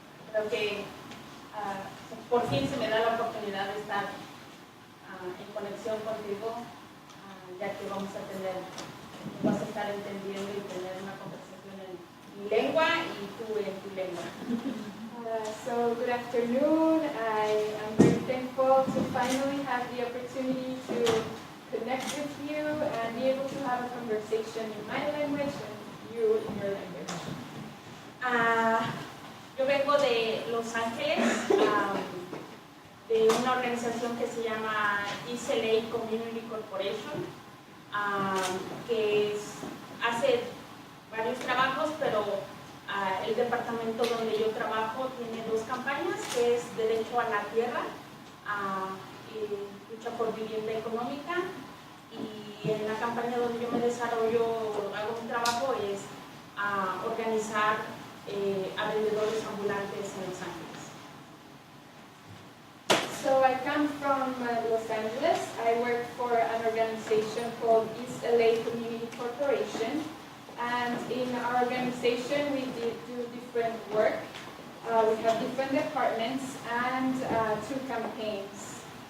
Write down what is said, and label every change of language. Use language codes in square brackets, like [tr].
[es] Creo que por fin se me da la oportunidad de estar en conexión contigo, ya que vamos a estar entendiendo y tener una conversación en mi lengua y tú en tu lengua. [en] So good afternoon. I am very thankful to finally have the opportunity to connect with you and be able to have a conversation in my language and you in your language. [es] Yo vengo de Los Ángeles, de una organización que se llama Mesa Community Corporation, que hace varios trabajos, pero el departamento donde yo trabajo tiene dos campañas, que es Derecho a la Tierra y Lucha por Vivienda Económica. Y en la campaña donde yo me desarrollo, hago un trabajo, es organizar a vendedores ambulantes en Los Ángeles. [en] So I come from Los Angeles. I work for an organization called East LA Community Corporation. And in our organization, we do different work. We have different departments and two campaigns.